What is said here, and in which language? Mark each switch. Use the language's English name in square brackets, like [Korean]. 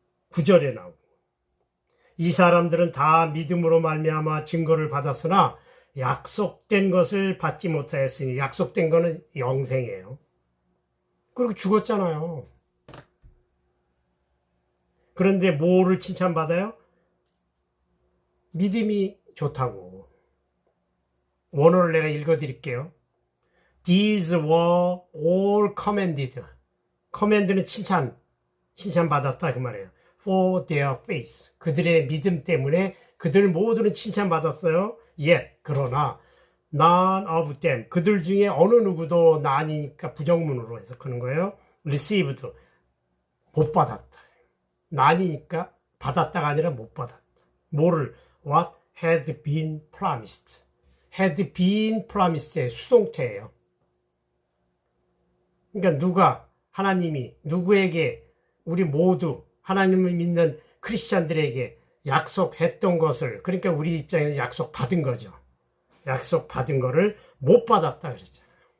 [Korean] 9절에 나오고 이 사람들은 다 믿음으로 말미암아 증거를 받았으나 약속된 것을 받지 못하였으니 약속된 거는 영생이에요. 그리고 죽었잖아요. 그런데 뭐를 칭찬받아요? 믿음이 좋다고. 원어를 내가 읽어드릴게요. [English] These were all commended. [Korean] command는 칭찬받았다 그 말이에요. [English] For their faith. [Korean] 그들의 믿음 때문에 그들 모두는 칭찬받았어요. [English] Yet, [Korean] 그러나 [English] none of them. [Korean] 그들 중에 어느 누구도 난이니까 부정문으로 해석하는 거예요. [English] Received. [Korean] 못 받았다. 난이니까 받았다가 아니라 못 받았다. 뭐를? [English] What had been promised. had been promised [Korean] 의 수동태예요. 그러니까 누가 하나님이 누구에게 우리 모두 하나님을 믿는 크리스찬들에게 약속했던 것을 그러니까 우리 입장에서 약속받은 거죠. 약속받은 거를 못 받았다 그랬잖아요.